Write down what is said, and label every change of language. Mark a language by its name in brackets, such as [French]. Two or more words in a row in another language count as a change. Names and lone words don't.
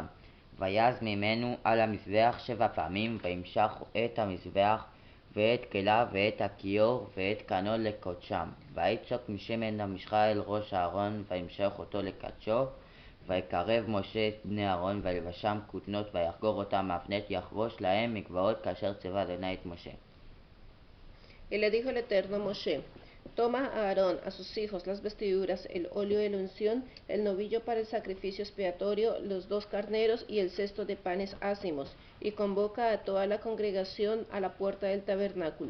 [Hebrew] ויז ממנו על המזבח 7 פעמים, וימשח את המזבח ואת כליו ואת הכיור ואת קנו לקודשם. ויצוק משמן המשחה אל ראש אהרון, וימשח אותו לקדשו. ויקרב משה את בני אהרון, וילבשם כותנות, ויחגור אותם מאבנת, יחבוש להם מגבעות, כאשר ציווה אדוני את משה. [Spanish] Y le dijo el Eterno a Moshe: Toma a Aarón, a sus hijos, las vestiduras, el óleo de la unción, el novillo para el sacrificio expiatorio, los 2 carneros y el cesto de panes ácimos, y convoca a toda la congregación a la puerta del tabernáculo.